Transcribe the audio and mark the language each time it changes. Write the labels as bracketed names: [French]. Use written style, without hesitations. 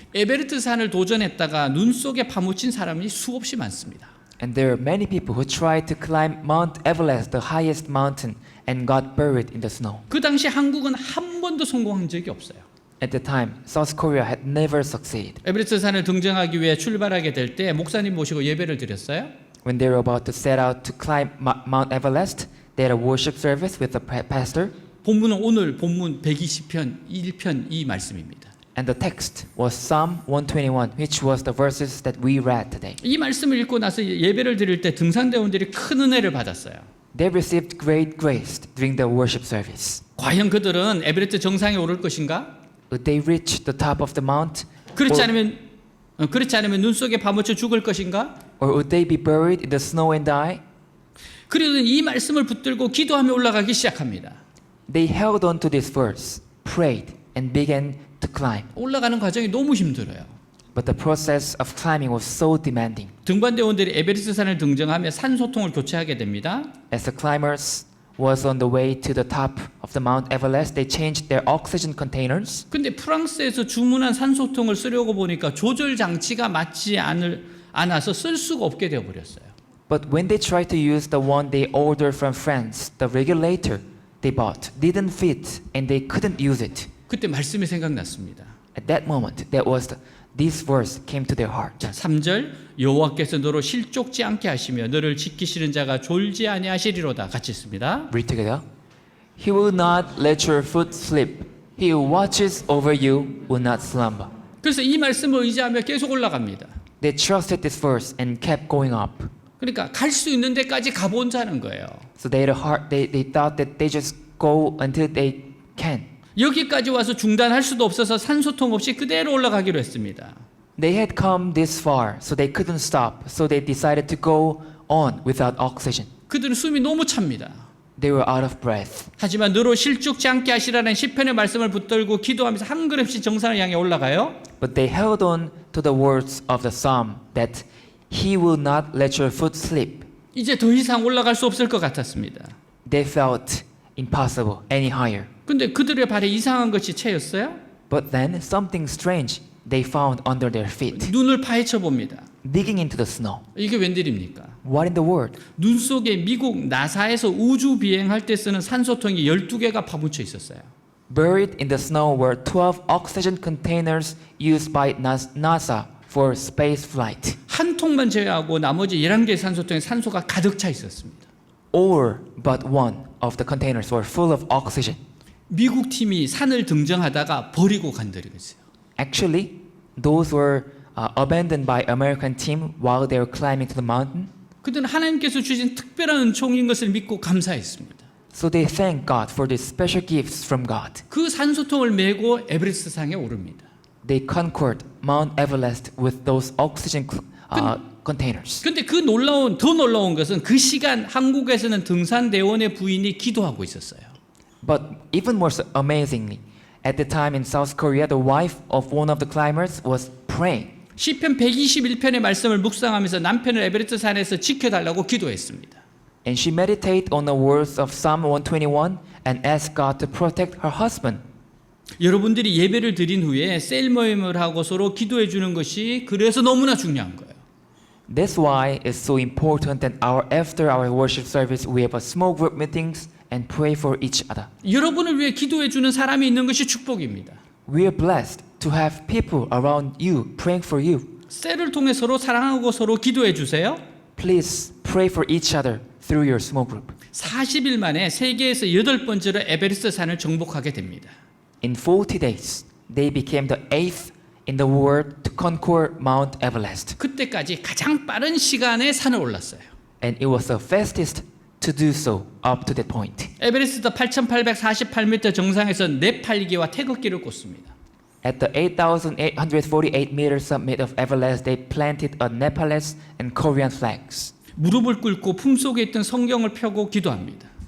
[Korean] 에베레스트 산을 도전했다가 눈 속에 파묻힌 사람이 수없이 많습니다. [English] And there are many people who tried to climb Mount Everest, the highest mountain, and got buried in the snow. [Korean] 그 당시 한국은 한 번도 성공한 적이 없어요. [English] At the time, South Korea had never succeeded. [Korean] 에베레스트 산을 등정하기 위해 출발하게 될 때 목사님 모시고 예배를 드렸어요. [English] When they were about to set out to climb Mount Everest, they had a worship service with the pastor, [Korean] 본문은 오늘 본문 120편 1편 이 말씀입니다. [English] and the text was Psalm 121, which was the verses that we read today. [Korean] 이 말씀을 읽고 나서 예배를 드릴 때 등산대원들이 큰 은혜를 받았어요. [English] They received great grace during the worship service. [Korean] 과연 그들은 에베레스트 정상에 오를 것인가? [English] Would they reach the top of the mount? [Korean] 그렇지 않으면 눈 속에 파묻혀 죽을 것인가? [English] Or would they be buried in the snow and die? [Korean] 그들은 이 말씀을 붙들고 기도하며 올라가기 시작합니다. [English] They held on to this verse, prayed, and began to climb. [Korean] 올라가는 과정이 너무 힘들어요. [English] But the process of climbing was so demanding. [Korean] 등반대원들이 에베레스트 산을 등정하며 산소통을 교체하게 됩니다. [English] As the climbers was on the way to the top of the Mount Everest, they changed their oxygen containers. [Korean] 근데 프랑스에서 주문한 산소통을 쓰려고 보니까 조절 장치가 맞지 않아서 쓸 수가 없게 되어 버렸어요. [English] But when they tried to use the one they ordered from France, the regulator they bought didn't fit and they couldn't use it. [Korean] 그때 말씀이 생각났습니다. [English] At that moment, that was this verse came to their heart. [Korean] 자, 3절 여호와께서 너로 실족지 않게 하시며 너를 지키시는 자가 졸지 아니하시리로다. 같이 있습니다. [English] Read together. He will not let your foot slip. He who watches over you will not slumber. [Korean] 그래서 이 말씀을 의지하며 계속 올라갑니다. [English] They trusted this verse and kept going up. [Korean] 그러니까 갈 수 있는 데까지 가본다는 거예요. [English] So they had a heart. They thought that they just go until they can. [Korean] 여기까지 와서 중단할 수도 없어서 산소통 없이 그대로 올라가기로 했습니다. [English] They had come this far, so they couldn't stop. So they decided to go on without oxygen. [Korean] 그들은 숨이 너무 찹니다. [English] They were out of breath. [Korean] 하지만 너로 실족지 않게 하시라는 시편의 말씀을 붙들고 기도하면서 한 걸음씩 정상을 향해 올라가요. [English] But they held on to the words of the psalm that He will not let your foot slip. [Korean] 이제 더 이상 올라갈 수 없을 것 같았습니다. [English] They felt impossible any higher. [Korean] 근데 그들의 발에 이상한 것이 채였어요. [English] But then something strange they found under their feet, [Korean] 눈을 파헤쳐 봅니다. [English] digging into the snow. [Korean] 이게 웬일입니까? [English] What in the world? [Korean] 눈 속에 미국 나사에서 우주 비행할 때 쓰는 산소통이 12개가 파묻혀 있었어요. [English] Buried in the snow were 12 oxygen containers used by NASA for space flight. [Korean] 한 통만 제외하고 나머지 11개의 산소통에 산소가 가득 차 있었습니다. [English] All but one of the containers were full of oxygen. [Korean] 미국 팀이 산을 등정하다가 버리고 간다리겠어요. [English] Actually, those were abandoned by American team while they were climbing to the mountain. [Korean] 그들은 하나님께서 주신 특별한 은총인 것을 믿고 감사했습니다. [English] So they thank God for these special gifts from God. [Korean] 그 산소통을 메고 에베레스트 상에 오릅니다. [English] They conquered Mount Everest with those oxygen containers. [Korean] 근데 더 놀라운 것은 그 시간 한국에서는 등산대원의 부인이 기도하고 있었어요. [English] But even more amazingly, at the time in South Korea, the wife of one of the climbers was praying. [Korean] 시편 121편의 말씀을 묵상하면서 남편을 에베레스트 산에서 지켜달라고 기도했습니다. [English] And she meditated on the words of Psalm 121 and asked God to protect her husband. [Korean] 여러분들이 예배를 드린 후에 셀 모임을 하고 서로 기도해 주는 것이 그래서 너무나 중요한 거예요. [English] That's why it's so important that after our worship service, we have a small group meetings and pray for each other. [Korean] 여러분을 위해 기도해 주는 사람이 있는 것이 축복입니다. [English] We are blessed to have people around you praying for you. [Korean] 셀을 통해 서로 사랑하고 서로 기도해 주세요. [English] Please pray for each other through your small group. [Korean] 40일 만에 세계에서 8번째로 에베레스트 산을 정복하게 됩니다. [English] In 40 days, they became the 8th in the world to conquer Mount Everest. [Korean] 그때까지 가장 빠른 시간에 산을 올랐어요. [English] And it was the fastest to do so up to that point. [Korean] 에베레스트 8,848m 정상에서 네팔기와 태극기를 꽂습니다. [English] At the 8,848 meter summit of Everest, they planted a Nepalese and Korean flags. [Korean] 무릎을 꿇고 품속에 있던 성경을 펴고 기도합니다.